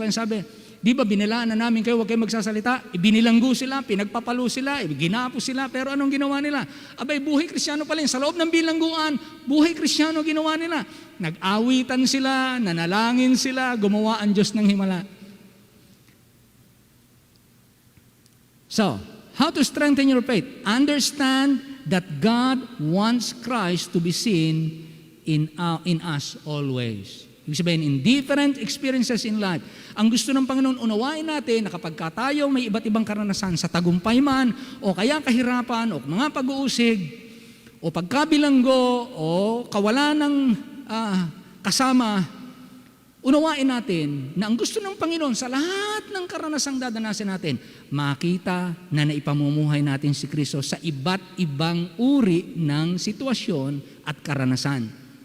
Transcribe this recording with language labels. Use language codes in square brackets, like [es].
[tl] Kaya sabi, di ba binilaan na namin kayo, huwag kayo magsasalita, ibinilanggo sila, pinagpapalo sila, ginapo sila, pero anong ginawa nila? Abay, buhay Kristiyano pala yun. Sa loob ng bilangguan, buhay Kristiyano ginawa nila. Nag-awitan sila, nanalangin sila, gumawa ang Diyos ng himala. [en] So, how to strengthen your faith? Understand that God wants Christ to be seen in us always. [tl] Ibig sabihin, [en] in different experiences in life. [tl] Ang gusto ng Panginoon, unawain natin na kapag tayo may iba't ibang karanasan sa tagumpay man, o kaya kahirapan, o mga pag-uusig, o pagkabilanggo, o kawalan ng kasama, unawain natin na ang gusto ng Panginoon sa lahat ng karanasang dadanasin natin, makita na naipamumuhay natin si Kristo sa iba't ibang uri ng sitwasyon at karanasan.